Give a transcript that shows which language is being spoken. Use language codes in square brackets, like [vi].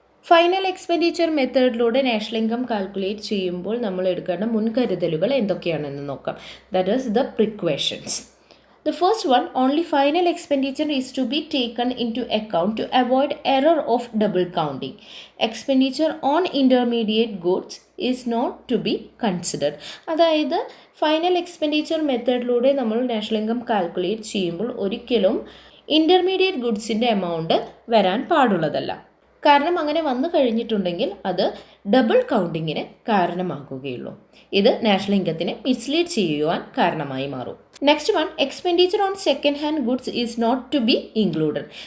[ml] Final expenditure മെത്തേഡിലൂടെ national income calculate ചെയ്യുമ്പോൾ നമ്മൾ എടുക്കേണ്ട മുൻകരുതലുകൾ എന്തൊക്കെയാണെന്ന് നോക്കാം. [en] That is the precautions. The first one, only final expenditure is to be taken into account to avoid error of double counting. Expenditure on intermediate goods is not to be considered. [ml] അതായത് final expenditure മെത്തേഡിലൂടെ നമ്മൾ national income calculate ചെയ്യുമ്പോൾ ഒരിക്കലും intermediate ഗുഡ്സിൻ്റെ amount വരാൻ പാടുള്ളതല്ല. കാരണം അങ്ങനെ വന്നു കഴിഞ്ഞിട്ടുണ്ടെങ്കിൽ അത് ഡബിൾ കൗണ്ടിങ്ങിന് കാരണമാകുകയുള്ളൂ. ഇത് നാഷണൽ ഇൻകത്തിനെ മിസ്ലീഡ് ചെയ്യുവാൻ കാരണമായി മാറും. [en] Next one, expenditure on second hand goods is not to be included.